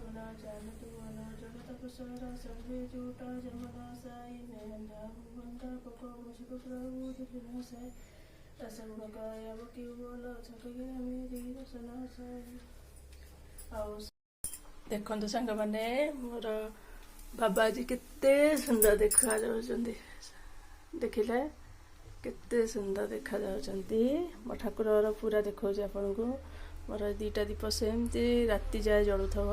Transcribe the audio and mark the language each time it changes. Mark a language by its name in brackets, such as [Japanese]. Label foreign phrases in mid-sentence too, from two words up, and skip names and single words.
[Hindi] ना जान तू ना जगत को सारा सर्वे झूठा जमना साई मैं अंधा हूँ बंदा को मुझको प्रभु दिखना साई असंग काय अब क्यों बोला थक गया मेरी रसना साई। [Odia] ଆଉ ଦେଖନ୍ତୁ ସାଙ୍ଗମାନେ ମୋର ବାବାଜୀ କେତେ ସୁନ୍ଦର ଦେଖାଯାଉଛନ୍ତି ଦେଖିଲେ କେତେ ସୁନ୍ଦର ଦେଖାଯାଉଛନ୍ତି। ମୋ ଠାକୁରର ପୁରା ଦେଖାଉଛି ଆପଣଙ୍କୁ। ମୋର 2ଟା ଦୀପ ସେମିତି ରାତି ଯାଏ ଜଳୁଥିବ।